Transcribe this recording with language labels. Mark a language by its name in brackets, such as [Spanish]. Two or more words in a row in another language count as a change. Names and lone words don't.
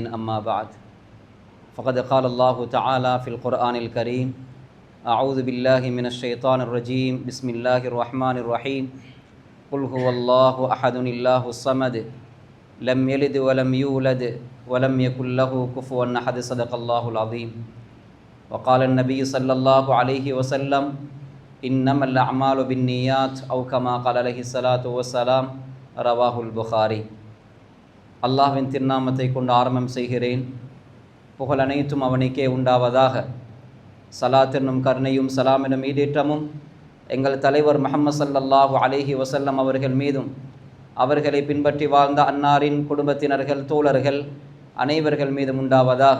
[Arabic] أما بعد فقد قال الله تعالى في القرآن الكريم أعوذ بالله من الشيطان الرجيم بسم الله الرحمن الرحيم قل هو الله أحد الله الصمد لم يلد ولم يولد ولم يكن له كفوا أحد صدق الله العظيم وقال النبي صلى الله عليه وسلم إنما الأعمال بالنيات أو كما قال عليه الصلاة والسلام رواه البخاري. [Tamil] அல்லாஹ்வின் திருநாமத்தை கொண்டு ஆரம்பம் செய்கிறேன். புகழ் அனைத்தும் அவனுக்கே உண்டாவதாக. சலாத் என்னும் கருணையும் சலாம் எனும் ஈடேற்றமும் எங்கள் தலைவர் முஹம்மது [Arabic] صلى الله عليه وسلم [Tamil] அவர்கள் மீதும் அவர்களை பின்பற்றி வாழ்ந்த அன்னாரின் குடும்பத்தினர்கள் தோழர்கள் அனைவர்கள் மீதும் உண்டாவதாக.